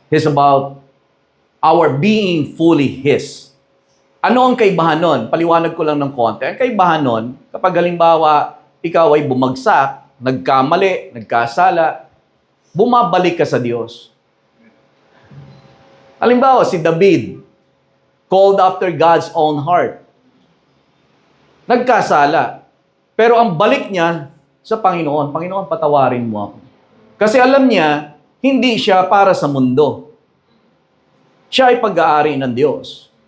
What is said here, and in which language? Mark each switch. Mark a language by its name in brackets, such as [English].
[English] He's about our being fully His. [Filipino] Ano ang kaibahan nun? Paliwanag ko lang ng konti. Ang kaibahan nun, kapag halimbawa, ikaw ay bumagsak, nagkamali, nagkasala, bumabalik ka sa Diyos. Halimbawa, si [English] David, called after God's own heart. [Filipino] Nagkasala. Pero ang balik niya sa Panginoon, Panginoon, patawarin mo ako. Kasi alam niya, hindi siya para sa mundo. Siya ay pag-aari ng Diyos.